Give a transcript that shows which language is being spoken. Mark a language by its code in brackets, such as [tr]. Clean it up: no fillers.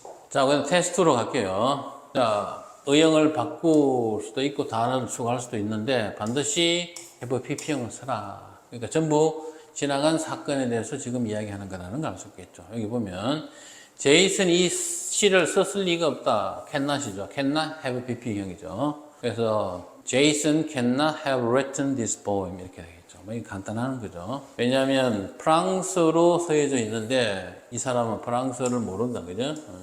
[ko] 자, 그럼 테스트로 갈게요. 자, 의형을 바꿀 수도 있고 단어를 추가할 수도 있는데 반드시 have pp형을 써라. 그러니까 전부 지나간 사건에 대해서 지금 이야기하는 거라는 걸 알 수 있겠죠. 여기 보면 제이슨이 이 시를 썼을 리가 없다. [en] cannot이죠. cannot have pp형이죠. [ko] 그래서 [en] Jason cannot have written this poem [ko] 이렇게 되겠죠. 뭐 간단한 거죠. 왜냐하면 프랑스로 쓰여져 있는데 이 사람은 프랑스어를 모른다, 그죠?